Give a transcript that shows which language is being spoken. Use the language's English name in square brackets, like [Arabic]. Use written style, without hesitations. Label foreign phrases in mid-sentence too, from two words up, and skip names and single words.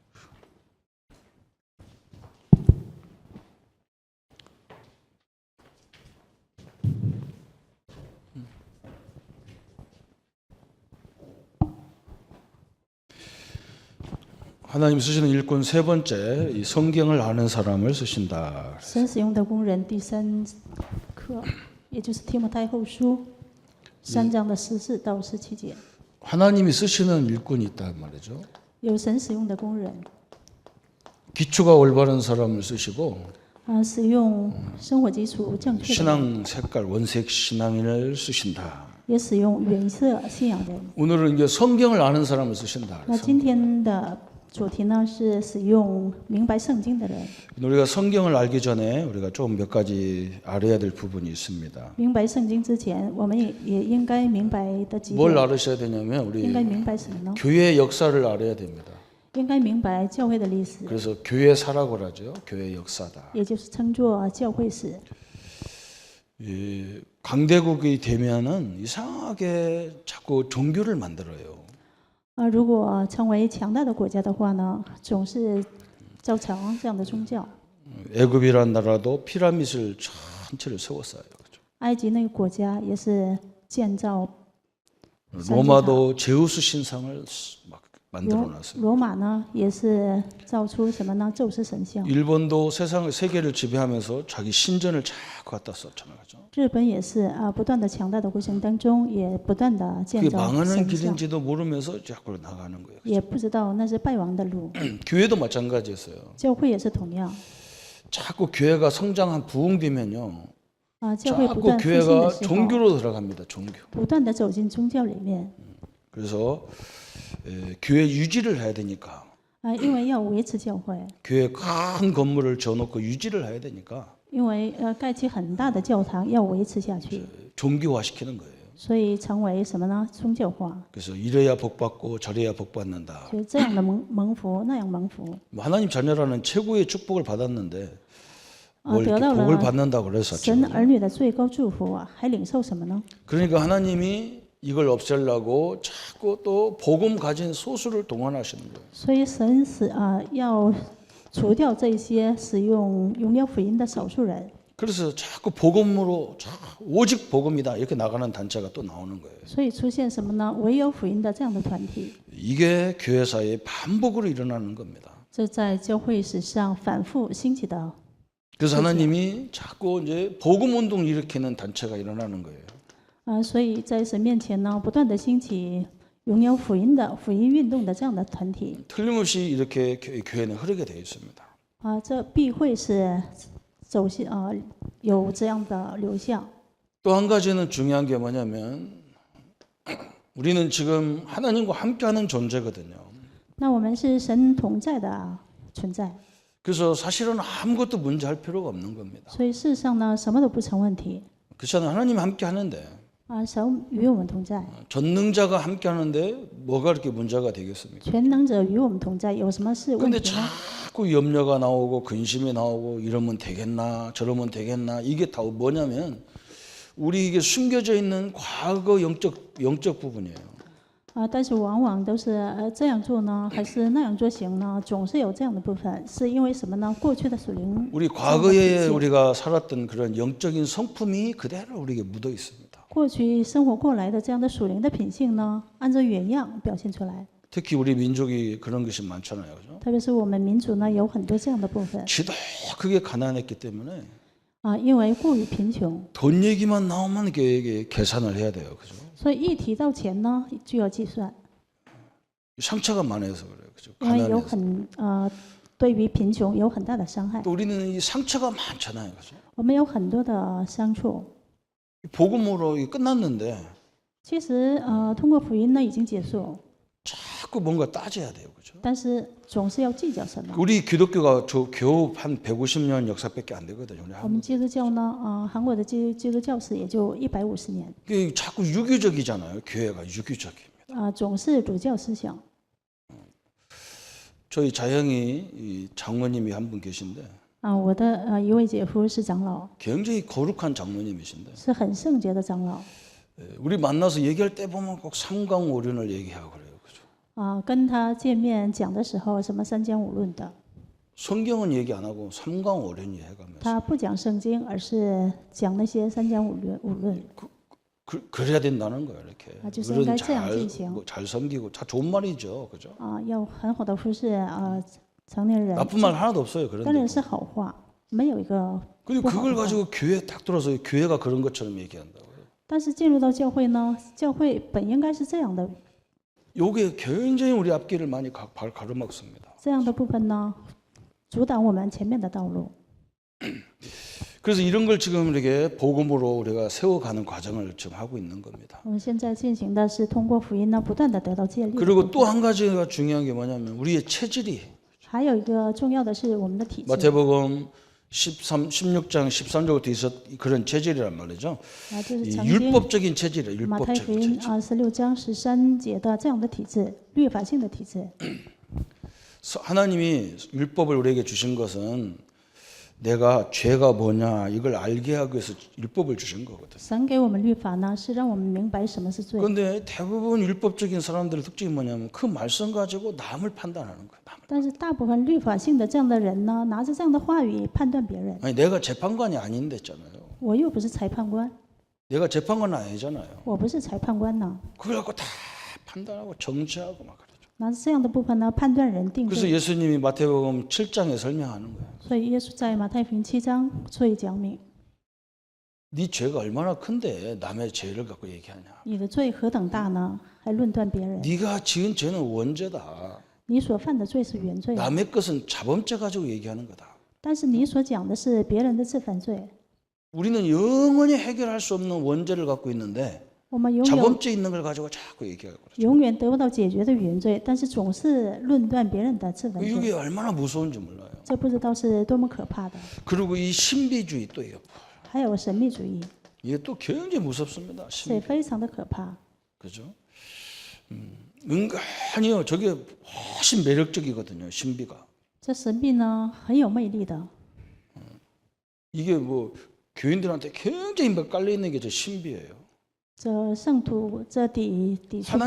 [Korean] 하나님 쓰시는 일꾼 세 번째, 이 성경을 아는 사람을 쓰신다. [Chinese] 神使用的工人第三课，也就是提摩太后书3章的14到17节， [Korean] 하나님이 쓰시는 일꾼이 있단 말이죠. [Chinese] 有神使用的工人， [Korean] 기초가 올바른 사람을 쓰시고 [Chinese] 使用生活基础正确的， [Korean] 신앙 색깔 원색 신앙인을 쓰신다. [Chinese] 也使用原色信仰人。 [Korean] 오늘은 이제 성경을 아는 사람을 쓰신다. [Chinese] 那今天的主题呢是使用明白圣经的人。 [Korean] 우리가 성경을 알기 전에 우리가 좀 몇 가지 알아야 될 부분이 있습니다. [Chinese] 明白圣经之前，我们也应该明白的几 [Korean] 뭘 [Chinese] 点。 [Korean] 알으셔야 되냐면 우리 [Chinese] 应该明白什么呢？ [Korean] 교회의 역사를 알아야 됩니다. [Chinese] 应该明白教会的历史， [Korean] 그래서 교회사라고 하죠. 교회 역사다. [Chinese] 也就是称作教会史。 [Korean] 이 강대국이 되면은 이상하게 자꾸 종교를 만들어요. [Chinese] 如果成为强大的国家的话呢，总是造成这样的宗教。 [Korean] 애굽이란 나라도 피라밋을 전체를 세웠어요. 그렇죠? [Chinese] 埃及那个国家也是建造 [Korean] 로마도 제우스 신상을 막 만들어놨어요. [Chinese] 罗马呢也是造出什么呢？宙斯神像。 [Korean] 일본도 세계를 지배하면서 자기 신전을 자꾸 갖다 썼잖아요. 그렇죠? [Chinese] 日本也是不断的强大的过程当中，也不断的建 [Korean] 그게 [Chinese] 造 [Korean] 망하는 [Chinese] 神像， [Korean] 길인지도 모르면서 자꾸 나가는 거예요. [Chinese] 也不知道那是败亡的路。 [Korean] 교회도 마찬가지였어요. [Chinese] 教会也是同样。 [Korean] 자꾸 교회가 성장한 부흥되면요. [Chinese] 教会不 [Korean] 자꾸 [Chinese] 断复兴 [Korean] 교회가 [Chinese] 的时候， [Korean] 종교로 들어갑니다. 종교. [Chinese] 不断的走进宗教里面。 [Korean] 그래서 교회 유지를 해야 되니까 [Chinese] 因为要维持教会， [Korean] 교회 큰 건물을 지어놓고 유지를 해야 되니까 [Chinese] 因为盖起很大的教堂要维持下去， [Korean] 종교화시키는 거예요. [Chinese] 所以成为什么呢？宗教化。 [Korean] 그래서 이래야 복받고 저래야 복받는다. [Chinese] 所以这样的蒙福，那样蒙福。 [Korean] 하나님 자녀라는 최고의 축복을 받았는데 뭘 [Chinese] 得 [Korean] 이렇게 [Chinese] 到 [Korean] 복을 [Chinese] 了 [Korean] 받는다고 그랬었죠. [Chinese] 神儿女的最高祝福还领受什么呢？ [Korean] 그러니까 하나님이 이걸 없애려고 자꾸 또 복음 가진 소수를 동원하시는 거예요. [Chinese] 所以神要除掉这些使用荣耀福音的少数人， [Korean] 그래서 자꾸 복음으로 오직 복음이다 이렇게 나가는 단체가 또 나오는 거예요. [Chinese] 所以出现什么呢？唯有福音的这样的团体， [Korean] 이게 교회사의 반복으로 일어나는 겁니다. [Chinese] 这在教会史上反复兴起的。 [Korean] 그래서 하나님이 자꾸 이제 복음 운동 일으키는 단체가 일어나는 거예요. [Chinese] 所以在神面前呢，不断的兴起荣耀福音的福音运动的这样的团体。 [Korean] 틀림없이 이렇게 교회는 흐르게 되어 있습니다. [Chinese] 这必会是走向有这样的流向。 [Korean] 또 한 가지는 중요한 게 뭐냐면 우리는 지금 하나님과 함께하는 존재거든요. [Chinese] 那我们是神同在的存在， [Korean] 그래서 사실은 아무것도 문제할 필요가 없는 겁니다. [Chinese] 所以事实上呢，什么都不成问题。 [Korean] 그렇잖아요. 하나님 함께 하는데 [Chinese] 神与我们同在， [Korean] 전능자가 함께 하는데 뭐가 그렇게 문제가 되겠습니까? [Chinese] 全能者与我们同在，有什么是问 [Korean] 근데 [Chinese] 题呢？ [Korean] 자꾸 염려가 나오고 근심이 나오고 이러면 되겠나 저러면 되겠나 이게 다 뭐냐면 우리 이게 숨겨져 있는 과거 영적 부분이에요. [Chinese] 但是往往都是这样做呢，还是那样做行呢？总是有这样的部分，是因为什么呢？过去的属灵， [Korean] 우리 과거에 우리가 살았던 그런 영적인 성품이 그대로 우리에게 묻어 있습니다. [Chinese] 过去生活过来的这样的属灵的品性呢，按照原样表现出来。 [Korean] 특히 우리 민족이 그런 것이 많잖아요. 그죠? [Chinese] 特别是我们民族呢，有很多这样的部分 [Korean] 지독하게 가난했기 때문에 [Chinese] 因为过于贫穷， [Korean] 돈 얘기만 나오면 이게 계산을 해야 돼요. 그죠? [Chinese] 所以一提到钱呢，就要计算， [Korean] 상처가 많아서 그래요. 그죠? [Chinese] 因为有 [Korean] 가난해서. [Chinese] 对于贫穷有很大的伤害。 [Korean] 또 우리는 이 상처가 많잖아요. 그죠? [Chinese] 我们有很多的伤处。 [Korean] 복음으로 이게 끝났는데 [Chinese] 其实通过福音呢已经结束， [Korean] 자꾸 뭔가 따져야 돼요. 그죠? [Chinese] 但是总是要计较什么。 [Korean] 우리 기독교가 겨우 한 150년 역사밖에 안 되거든요. 우리 [Chinese] 我们基督教呢，韩国的基督教史也就150年， [Korean] 이게 자꾸 유교적이잖아요. 교회가 유교적입니다. [Chinese] 总是儒教思想。 [Korean] 저희 자형이 이 장로님이 한 분 계신데 [Chinese] 我的一位姐夫是长老， [Korean] 굉장히 거룩한 장로님이신데 [Chinese] 是很圣洁的长老。 [Korean] 우리 만나서 얘기할 때 보면 꼭 삼강오륜을 얘기하고 그래요. 그죠? [Chinese] 跟他见面讲的时候，什么三江五论的， [Korean] 성경은 얘기 안 하고 삼강오륜이 해가면서 [Chinese] 他不讲圣经，而是讲那些三江五论。 [Korean] 그래야 된다는 거예요. 이렇게 [Chinese] 就是应 [Korean] 어른 [Chinese] 该这样进行。 [Korean] 잘 섬기고 다 좋은 말이죠. 그죠? [Chinese] 要很好的服侍成年人， [Korean] 나쁜 말 하나도 없어요. [Chinese] 当 [Korean] 그런데 [Chinese] 然是好话，没有一个 [Korean] 그리고 [Chinese] 不好 [Korean] 그걸 [Chinese] 的话。 [Korean] 가지고 교회에 딱 들어서 교회가 그런 것처럼 얘기한다고요. [Chinese] 但是进入到教会呢，教会本应该是这样的， [Korean] 요게 굉장히 우리 앞길을 많이 가로막습니다. [Chinese] 这样的部分呢，阻挡我们前面的道路。 [Korean] 그래서 이런 걸 지금 이렇게 복음으로 우리가 세워가는 과정을 지금 하고 있는 겁니다. [Chinese] 我们现在进行的是通过福音呢，不断的得到建立。 [Korean] 그리고 또 한 가지가 중요한 게 뭐냐면 우리의 체질이 [Chinese] 还有一个重要的是我们的体质。 [Korean] 마태복음 16장 13절부터 있었 그런 체질이란 말이죠. [Chinese] 就是 [Korean] 이 [Chinese] 曾经 [Korean] 율법적인 체질이에요. [Chinese] 马太福 [Korean] 율법적인 [Chinese] 音 [Korean] 체질. [Chinese] 26章13节的这样的体质，律法性的体质。 [Korean] 하나님이 율법을 우리에게 주신 것은 내가 죄가 뭐냐 이걸 알게 하기 위해서 율법을 주신 거거든. [Chinese] 神给我们律法呢，是让我们明白什么是罪。 [Korean] 그런데 대부분 율법적인 사람들의 특징이 뭐냐면 그 말씀 가지고 남을 판단하는 거야. 남을. [Chinese] 但是大部分律法性的这样的人呢，拿着这样的话语判断别人。 [Korean] 아니 내가 재판관이 아닌데 있잖아요. [Chinese] 我又不是裁判官， [Korean] 내가 재판관 아니잖아요. [Chinese] 我不是裁判官呢， [Korean] 그걸 갖고 다 판단하고 정죄하고 막 그러죠. [Chinese] 拿着这样的部分呢，判断人定 [Korean] 그래서 [Chinese] 罪。 [Korean] 예수님이 마태복음 7장에 설명하는 거예요. [Chinese] 所以耶稣在马太福音7章所以讲明， [Korean] 네 죄가 얼마나 큰데 남의 죄를 갖고 얘기하냐. [Chinese] 你的罪何等大呢？还论断别人。 [Korean] 네가 지은 죄는 원죄다. [Chinese] 你所犯的罪是原罪， [Korean] 남의 것은 자범죄 가지고 얘기하는 거다. [Chinese] 但是你所讲的是别人的自犯罪。 [Korean] 우리는 영원히 해결할 수 없는 원죄를 갖고 있는데 [Chinese] 我们永远 [Korean] 자범죄 있는 걸 가지고 자꾸 얘기하고 그러죠. [Chinese] 永远得不到解决的原罪，但是总是论断别人的自犯罪， [Korean] 이게 얼마나 무서운지 몰라요. [Chinese] 这不知道是多么可怕的。 [Korean] 그리고 이 신비주의 또 있고 [Chinese] 还有神秘主义， [Korean] 이게 또 굉장히 무섭습니다. [Chinese] 这也非常的可怕。 [Korean] 그죠? 은근히요. 저게 훨씬 매력적이거든요. 신비가. [Chinese] 这神秘呢，很有魅力的。 [Korean] 이게 뭐 교인들한테 굉장히 막 깔려 있는 게 저 신비예요. [Chinese] 这圣徒这底处部分